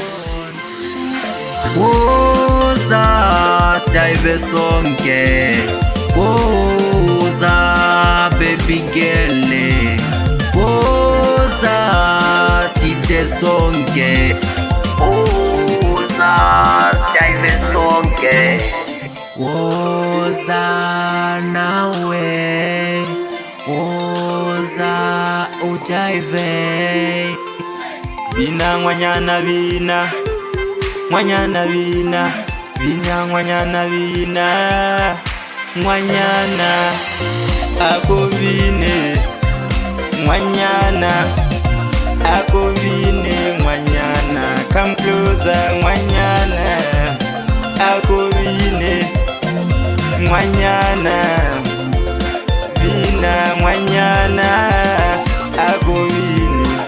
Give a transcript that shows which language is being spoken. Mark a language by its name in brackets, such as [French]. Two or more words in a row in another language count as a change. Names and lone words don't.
[Zulu] Woza sijayive sonke Woza [English] baby girl [Zulu] Woza side sonke Woza sijayive sonke Woza nawe Woza ujayive [Southern Sotho] Bina ngwanyana bina Ngwanyana bina Bina ngwanyana bina Ngwanyana Ako bine Ngwanyana Ako bine Ngwanyana [English] Come closer [Southern Sotho] Ngwanyana Ako bine Ngwanyana Bina ngwanyana Ako bine